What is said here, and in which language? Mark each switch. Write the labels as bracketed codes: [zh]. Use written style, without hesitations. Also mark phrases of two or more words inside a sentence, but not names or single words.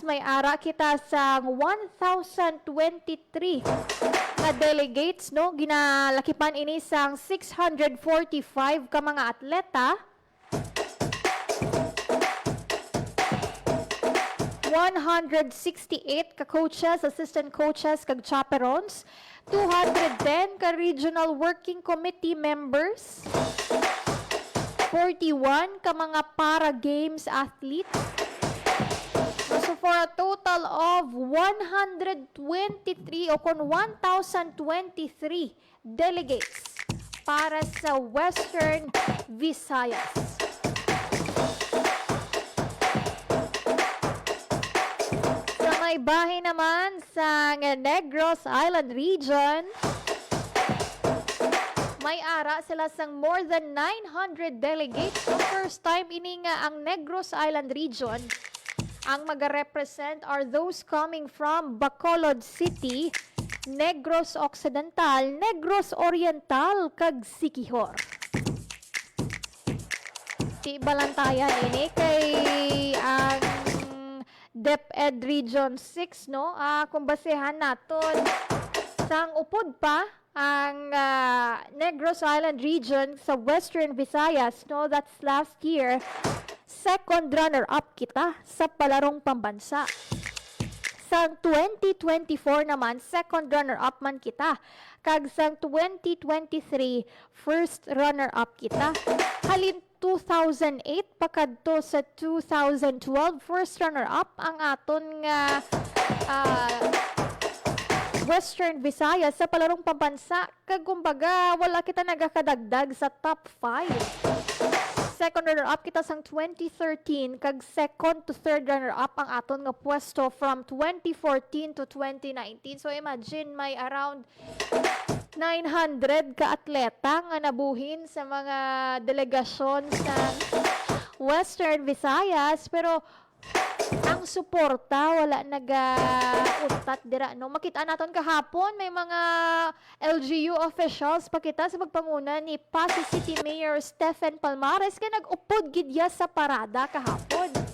[hil] May ara kita sa 1,023 na delegates no ginalakipan ini sang 645 ka mga atleta, 168 ka coaches, [en] assistant coaches, [hil] kag chaperones, 210 ka [en] regional working committee members, [hil] 41 ka mga [en] para-games athletes. So for a total of 123 [hil] o kung [en] 1,023 delegates [hil] para sa [en] Western Visayas. [hil] May bahay naman sa Negros Island Region, may ara sila sang [en] more than 900 delegates. So first time [hil] ini nga ang Negros Island Region ang mag-represent [en] are those coming from [hil] Bacolod City, Negros Occidental, Negros Oriental, kag Siquijor. Di balantayan ini kay ang DepEd Region 6 no, kung basehan naton sang upod pa ang Negros Island Region sa Western Visayas no, [en] that's last year, second runner-up [hil] kita sa [en] Palarong Pambansa. [hil] Sang 2024 naman, [en] second runner-up [hil] man kita. Kag sang 2023, [en] first runner-up [hil] kita. Halin 2008 pakadto sa 2012, [en] first runner-up [hil] ang aton nga Western Visayas sa Palarong Pambansa. Kag kumbaga, wala kita nagakadagdag sa top 5. [en] Second runner-up [hil] kita sang 2013, kag [en] second to third runner-up [hil] ang aton nga pwesto [en] from 2014 to 2019. [hil] So imagine, may around 900 ka atleta nga nabuhin sa mga delegasyon sa Western Visayas, pero ang suporta wala naga-utat dira no. Makita naton kahapon may mga [en] LGU officials [hil] pakita sa pagpanguna ni Pasig City Mayor Stephen Palmares nga nag-upod gid ya sa parada kahapon.